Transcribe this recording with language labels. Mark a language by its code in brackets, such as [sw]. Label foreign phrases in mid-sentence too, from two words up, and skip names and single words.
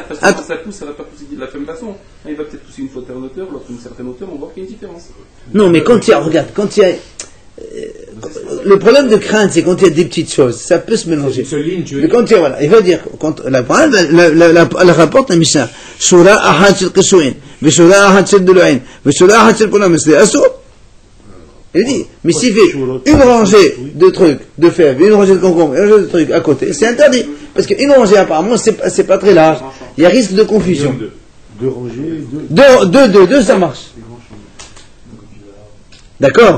[fr] Attends. Ça pousse, ça va pas pousser de la même façon. Il va peut-être pousser une fois à une hauteur, l'autre une certaine hauteur, on va voir qu'il y a une différence. Non, mais quand il y a, regarde, quand il y a, le problème de crainte, c'est quand il y a des petites choses, ça peut se mélanger. Mais quand il y a, voilà, il va dire, quand la rapporte la Mishnah, [he] שורה אחת של קישואין ושורה אחת של דלועין ושורה אחת של פול המצרי אסור. [fr] Il dit, mais s'il fait une rangée de trucs, de fèves, une rangée de concombres, une rangée de trucs à côté, c'est interdit. Parce qu'une rangée, apparemment, c'est pas très large. Il y a risque de confusion. 2 rangées, 2, ça marche. D'accord?